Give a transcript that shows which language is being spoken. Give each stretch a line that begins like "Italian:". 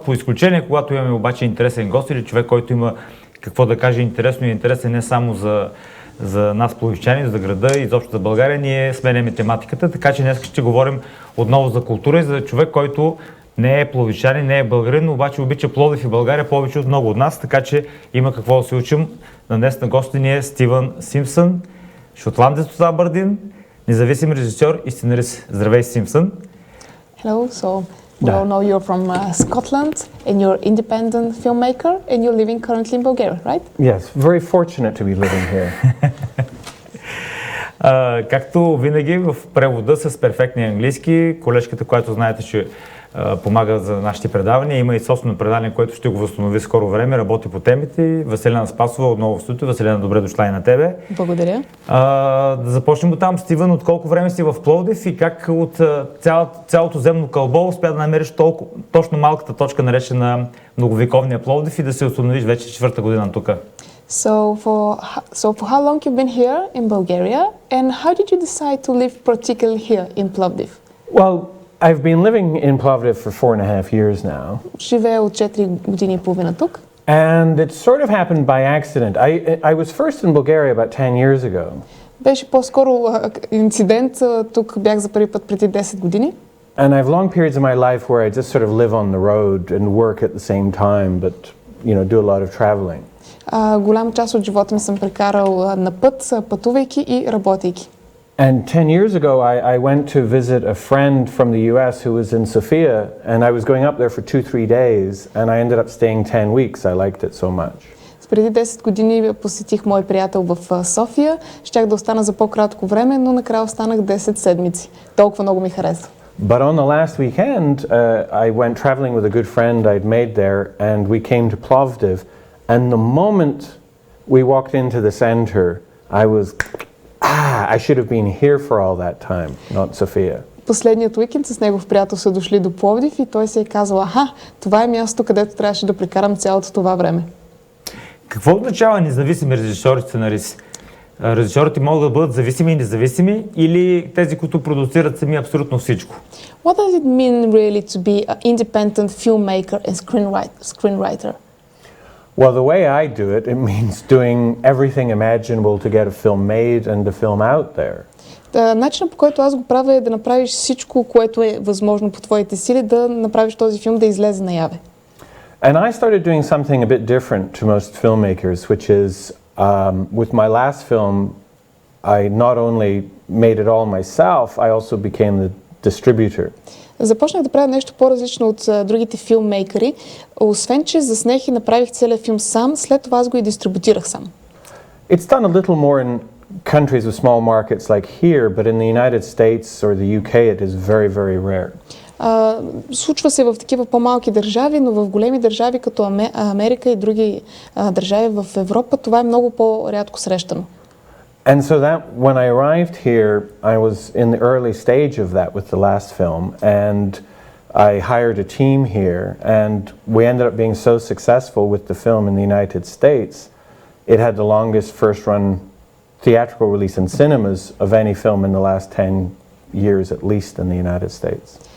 Bulgarian: По изключение, когато имаме обаче интересен гост или човек, който има какво да каже интересно и интересен не само за нас пловдивчани, за града и изобщо за България, ние сменяме тематиката, така че днес ще говорим отново за култура и за човек, който не е пловдивчанин, не е българин, но обаче обича Пловдив и България повече от много от нас, така че има какво да се учим. Днес на гости ни е Стивън Симпсън, шотландец от Абърдийн, независим режисьор и сценарист. Здравей, Симпсън!
English: Hello, so we all know you're from Scotland and you're independent filmmaker and you're living currently in Bulgaria, right? Yes, very fortunate to be living here.
Bulgarian: Както винаги в превода с перфектния английски, колежката, която знаете, че помага за нашите предавания, има и собствено предаване, което ще го възстанови скоро време, работи по темите. Веселина Спасова отново в студиото. Веселина, добре дошла и на тебе. Благодаря. Да започнем от там, Стивън, от колко време си в Пловдив и как от цялото земно кълбо успя да намериш точно малката точка, наречена многовековния Пловдив и да се установиш вече четвърта година тук?
English: So for how long you've been here in Bulgaria and how did you decide to live particularly here in Plовdив? Well, I've been living in Plовdив for 4.5 years now.
Bulgarian: Живея от 4 години и половина тук.
English: And it sort of happened by accident. I was first in Bulgaria about 10 years ago.
Bulgarian: Беше по-скоро инцидент. Тук бях за първи път преди 10 години.
English: And I have long periods of my life where I just sort of live on the road and work at the same time, but do a lot of traveling.
Bulgarian: Голяма част от живота ми съм прекарал на път, пътувайки и работейки.
English: And 10 years ago, I went to visit a friend from the US who was in Sofia, and I was going up there for 2-3 days, and I ended up staying 10 weeks. I liked it so much.
Bulgarian: Преди 10 години посетих мой приятел в София. Щях да остана за по-кратко време, но накрая останах 10 седмици. Толкова много ми харесва.
English: But on the last weekend, I went traveling with a good friend I'd made there, and we came to Plовdив, and the moment we walked into the center, I was I should have been here for all that time, not Sofia.
Bulgarian: Последният уикенд с негов приятел са дошли до Пловдив и той се е казал, това е място, където трябваше да прекарам цялото това време. Какво означава независими режисьори и сценаристи? Режисьорите могат да бъдат зависими и независими или тези, които продуцират сами абсолютно всичко?
English: What does it mean really to be an independent filmmaker and screenwriter? Well, the way I do it, it means doing everything imaginable to get a film made and the film out there.
Bulgarian: Начинът, по който аз го правя, е да направиш всичко, което е възможно по твоите сили, да направиш този филм да излезе наяве.
English: And I started doing something a bit different to most filmmakers, which is with my last film, I not only made it all myself, I also became the distributor.
Bulgarian: Започнах да правя нещо по-различно от другите филммейкъри. Освен, че заснех и направих целият филм сам, след това аз го и дистрибутирах сам.
English: It's done a little more in countries with small markets like here, but in the United States or the UK it is very, very rare.
Bulgarian: Случва се в такива по-малки държави, но в големи държави като Америка и други държави в Европа това е много по-рядко срещано.
English: And so that when I arrived here, I was in the early stage of that with the last film, and I hired a team here, and we ended up being so successful with the film in the United States, it had the longest first-run theatrical release in cinemas of any film in the last 10 years at least in the United States.